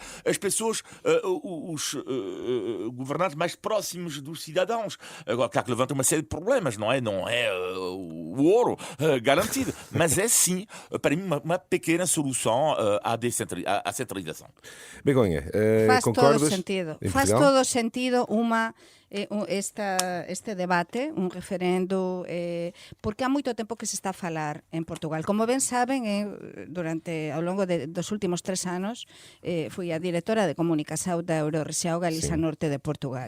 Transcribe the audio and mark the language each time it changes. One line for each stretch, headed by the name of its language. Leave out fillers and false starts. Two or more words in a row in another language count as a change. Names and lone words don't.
Portuguese: As pessoas, os governantes mais próximos dos cidadãos. Agora, claro que levanta uma série de problemas, não é? Não é o ouro garantido. Mas é sim, para mim, uma pequena solução à centralização. Begonha,
Galician: Faz
Portuguese: concordas?
Galician: todo sentido.
Portuguese: Em
Galician: Faz
Portuguese: Portugal?
Galician: todo sentido este debate, un referendo, porque há moito tempo que se está a falar en Portugal. Como ben saben, ao longo dos últimos 3 anos, fui a directora de comunicación da Eurorrexião Galiza Norte de Portugal.